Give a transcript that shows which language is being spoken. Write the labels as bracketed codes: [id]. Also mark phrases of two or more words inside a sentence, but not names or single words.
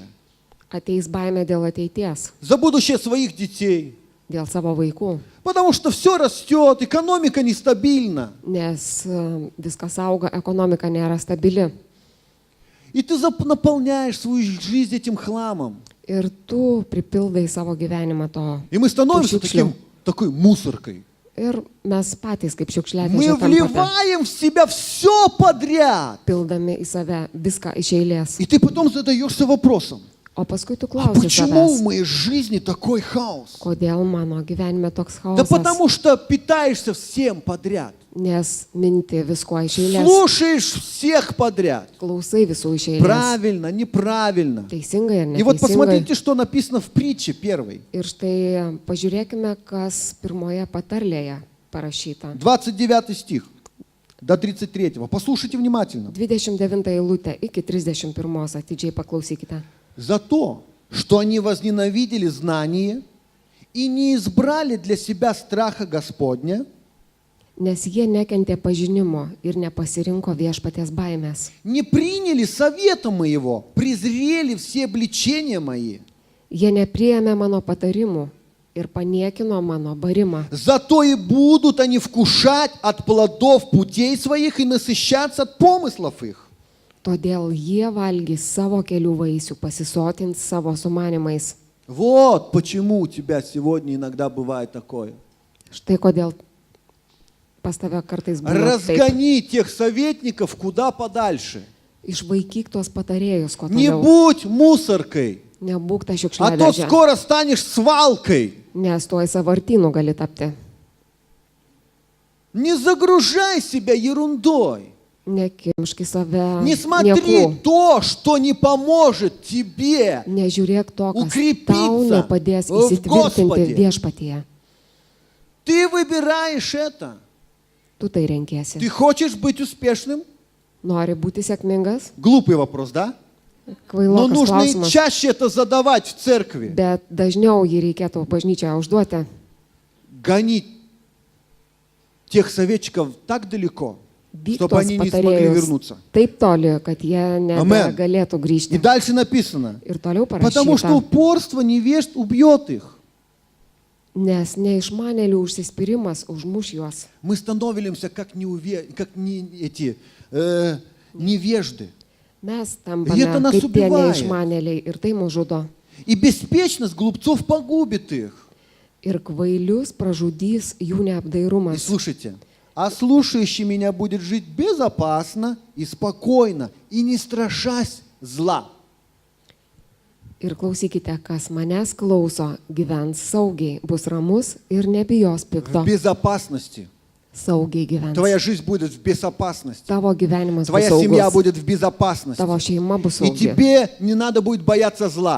[lt] Ateis baimė dėl ateities, [ru] За будущее своих детей. [lt] dėl savo vaikų. [ru] Потому что все растет, экономика нестабильна. [lt] Nes viskas auga, ekonomika nėra stabili. [ru] И ты наполняешь свою жизнь этим хламом. [lt] Ir tu pripildai savo gyvenimą to. [ru] И мы становимся [lt] šiukšlių. [ru] такой мусоркой. [lt] Ir mes patys kaip [ru] Мы [lt] šiukšliadėžė tampame, [ru] вливаем в себя все подряд. [lt] pildami į save viską iš eilės. [ru] И ты потом задаешься вопросом, [lt] O paskui tu [ru] а [lt] klausi [ru] почему в [lt] savęs, [ru] моей жизни такой хаос? [lt] kodėl mano gyvenime toks [ru] Да [lt] chaosas, [ru] потому что питаешься всем подряд. [lt] nes minti visko iš eilės, [ru] Слушаешь всех подряд. [lt] klausai visų iš eilės. [ru] Правильно, неправильно. [lt] Teisingai ir [ru] И вот [lt] neteisingai. [ru] посмотрите, что написано в притче первой. [lt] Ir štai pažiūrėkime, kas pirmoje patarlėje parašyta. [ru] 29 стих до 33. Послушайте внимательно. [lt] 29 eilutė iki 31 atidžiai paklausykite. [ru] За то, что они возненавидели знание и не избрали для себя страха Господня, [lt] Nes jie nekentė pažinimo ir nepasirinko viešpaties baimės. [ru] не приняли совета моего, презрели все обличения мои. [lt] Jie nepriėmė mano patarimų ir paniekino mano barimą. [ru] Зато и будут они вкушать от плодов путей своих и насыщаться от помыслов их. [lt] Todėl jie valgys savo kelių vaisių, pasisotins savo sumanimais. [ru] Вот почему у тебя сегодня иногда бывает такое. [lt] Štai kodėl pas tave kartais būna taip. [ru] Разгони тех советников куда подальше. [lt] Išvaikyk tuos patarėjus, ko [ru] Не [lt] toliau. [ru] будь мусоркой, [lt] Nebūk ta [ru] а то [lt] šiukšliadėžė, [ru] скоро станешь свалкой. [lt] nes tuoj savartynų gali tapti. [ru] Не загружай себя ерундой. [lt] Nekimški save [ru] Не смотри [lt] nieku. [ru] то, что не поможет тебе. [lt] Nežiūrėk to, kas Ukrypyca tau nepadės [ru] в [lt] įsitvirtinti [ru] Господе. [lt] viešpatyje. [ru] Ты выбираешь это. [lt] Tu tai renkiesi. [ru] Ты хочешь быть успешным? [lt] Nori būti sėkmingas? [ru] Глупый вопрос, да? Но [lt] Kvailokas [ru] нужно и [lt] klausimas. [ru] чаще это задавать в церкви. [lt] Bet dažniau jį reikėtų bažnyčioje užduoti. [ru] Гонить тех советчиков так далеко, [lt] Vyk [ru] чтобы [lt] tuos [ru] они не смогли [lt] patarėjus [ru] вернуться. [lt] taip toli, kad jie nebegalėtų [ru] И [lt] grįžti. [ru] дальше написано, [lt] Ir toliau [ru] потому что [lt] parašyta, [ru] упорство невежд убьет их. [lt] nes neišmanėlių užsispyrimas užmuš juos. [ru] Мы становимся как невежды. [lt] Mes Jie tampame tą nas kaip tie [ru] убивает. [lt] neišmanėliai ir tai mus žudo. [ru] И беспечность глупцов погубит их. [lt] Ir kvailius pražudys jų [ru] И [lt] neapdairumas. [ru] слушайте, а слушающий меня будет жить безопасно и спокойно, и не страшась зла. [lt] Ir klausykite, kas manęs klauso, gyvens saugiai, bus ramus ir nebijos pikto. [ru] В безопасности. [lt] Saugiai gyvens. [ru] Твоя жизнь будет в безопасности. [lt] Tavo gyvenimas bus [ru] Твоя семья [lt] saugus. [ru] будет в безопасности. [lt] Tavo šeima bus [ru] И [lt] saugi. [ru] тебе не надо будет бояться зла.